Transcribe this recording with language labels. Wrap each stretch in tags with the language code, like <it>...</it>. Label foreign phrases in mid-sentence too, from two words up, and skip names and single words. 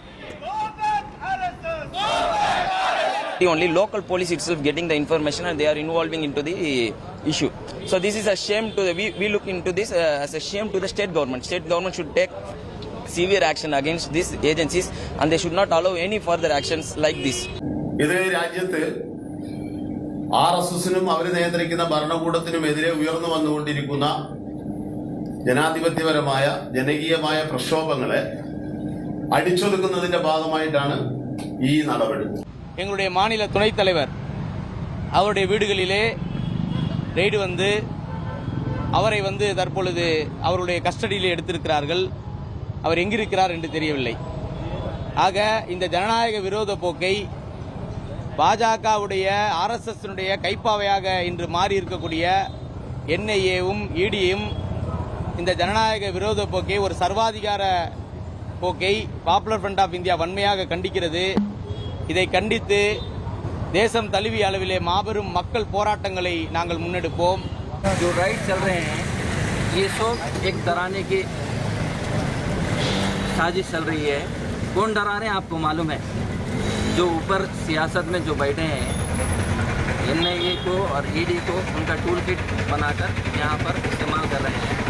<en>Only local police itself getting the information and they are involving into the issue. So this is a shame to the, we look into this as a shame to the state government. State government should take severe action against these agencies and they should not allow any further actions like this.</en> <ml>RSSനും അവർ നിയന്ത്രിക്കുന്ന ഭരണകൂടത്തിനുമെതിരെ ഉയർന്നു വന്നുകൊണ്ടിരിക്കുന്ന ജനാധിപത്യപരമായ ജനകീയമായ പ്രക്ഷോഭങ്ങളെ അടിച്ചൊതുക്കുന്നതിന്റെ ഭാഗമായിട്ടാണ് ഈ നടപടി.</ml> <ta>எங்களுடைய மாநில துணைத் தலைவர் அவருடைய வீடுகளிலே ரெய்டு வந்து அவரை வந்து தற்பொழுது அவருடைய கஸ்டடியிலே எடுத்திருக்கிறார்கள். அவர் எங்கிருக்கிறார் என்று தெரியவில்லை. ஆக இந்த ஜனநாயக விரோத போக்கை பாஜகவுடைய ஆர்எஸ்எஸ்னுடைய கைப்பாவையாக இன்று மாறி இருக்கக்கூடிய NIAவும் EDயும் இந்த ஜனநாயக விரோத போக்கை ஒரு சர்வாதிகார போக்கை பாப்புலர் ஃப்ரண்ட் ஆஃப் இந்தியா வன்மையாக கண்டிக்கிறது. இதை கண்டித்து தேசம் தழுவிய அளவிலே மாபெரும் மக்கள் போராட்டங்களை நாங்கள் முன்னெடுப்போம்.</ta> <hi>जो राइड चल रहे हैं ये सब एक डराने की साजिश चल रही है. कौन डरा रहे हैं आपको मालूम है? जो ऊपर सियासत में जो बैठे हैं NIA को और ED को उनका</hi> <en>tool kit</en> <hi>बनाकर यहाँ पर इस्तेमाल कर रहे हैं.</hi>